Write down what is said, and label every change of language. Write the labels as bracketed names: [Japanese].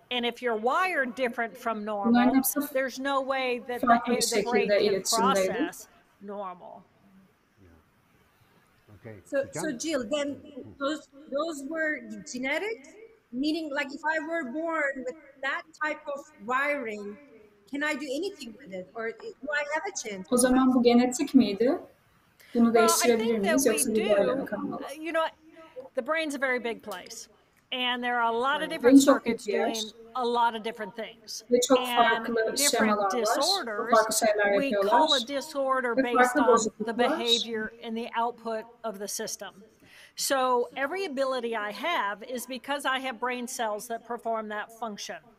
[English] And if you're wired different from normal, there's no way that the brain can process normal. Okay. So Jill, then those were genetics? Meaning, like, if I were born with that type of wiring, can I do anything with it, or do I have a chance? [Turkish] O zaman bu genetik miydi? Bunu değiştirebilir miyiz, yoksa bir böyle mi kalmalı? [English] You know, the brain's a very big place, and there are a lot of different circuits doing a lot of different things. And different disorders, we call a disorder based on the behavior and the output of the system. So every ability I have is because I have brain cells that perform that function.